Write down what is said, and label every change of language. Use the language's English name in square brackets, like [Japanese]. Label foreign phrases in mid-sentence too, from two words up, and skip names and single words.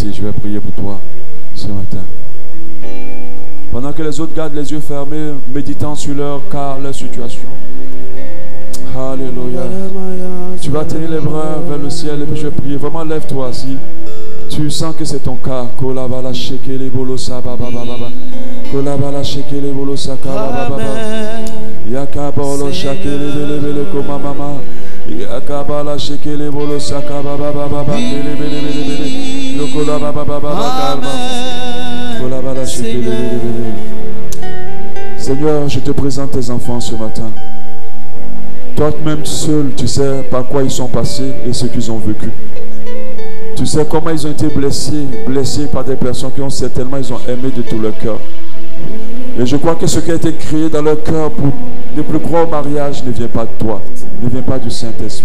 [French] Je vais prier pour toi ce matin. Pendant que les autres gardent les yeux fermés, méditant sur leur cas, leur situation. Alléluia. Tu vas tenir les bras vers le ciel et puis je vais prier. Vraiment, lève-toi si tu sens que c'est ton cas. Kolabala shekele bolosa baba baba. Kolabala shekele bolosa baba baba. Yakabolo shekele bele bele koma mama. Yakabala shekele bolosa baba baba bele bele bele. Yokola baba baba kalma. Kolabala shekele bele bele. Seigneur, je te présente tes enfants ce matin. Toi-même seul, tu sais par quoi ils sont passés et ce qu'ils ont vécu. Tu sais comment ils ont été blessés par des personnes qui ont certainement aimé de tout leur cœur. Et je crois que ce qui a été créé dans leur cœur pour ne plus croire au mariage ne vient pas de toi, ne vient pas du Saint-Esprit.